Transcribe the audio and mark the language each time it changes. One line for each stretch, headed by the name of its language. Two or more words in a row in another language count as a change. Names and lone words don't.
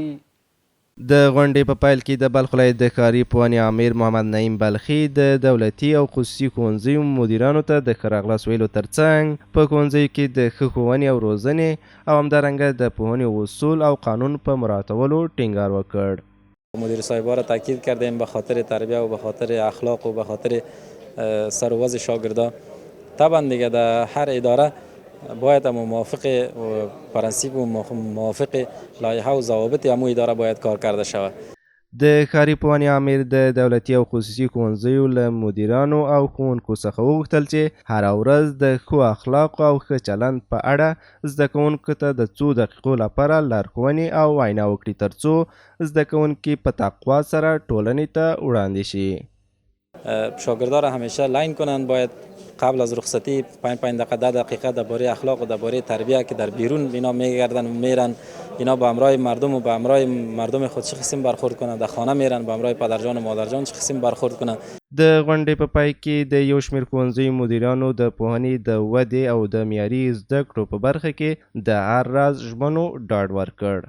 Pashto: د غونډې په پیل کې د بلخ ولایت د ښاري پوهنې امیر محمد نعیم بلخي د دولتي او خصوصي ښوونځیو مدیرانو ته د ښه راغلاست ویلو ترڅنګ په ښوونځیو کې د ښه ښوونې او روزنې او همدارنګه د پوهنې اصول او قانون په مراعاتولو ټینګار وکړ.
Persian: مدیر صاحبا را تاکید کردیم به خاطر تربیه و به خاطر اخلاق و به خاطر سر و وضع شاگردا. طبعا دیگه در هر اداره باید موافق پرنسیپ و موافق لایحه و ضوابط همو اداره باید کار کرده شود.
Pashto: د ښاري پوهنې امیر د دولتي او خصوصي ښوونځیو له مدیرانو او ښوونکو څخه وغوښتل چې هره ورځ د ښو اخلاقو او ښه چلند په اړه زده کوونکو ته د څو دقیقو لپاره لارښوونې او وینا وکړي ترڅو زده کوونکي په تقوا سره ټولنې ته وړاندې شي.
Persian: شاگردان را همیشه لاین کنند، باید قبل از رخصتی 5 دقیقه 10 دقیقه درباره اخلاق و درباره تربیت که در بیرون اینا میگردن و میرن، اینا با همراه مردم و با همراه مردم خود چه قسم برخورد کنند، در خانه میرن با همراه پدرجان و مادرجان چه قسم برخورد کنند.
Pashto: د غونډې په پای کې د یو شمېر ښوونځیو مدیرانو د پوهنې د ودې او د معیاري زده کړو په برخه کې د هر راز ژمنو ډاډ ورکړ.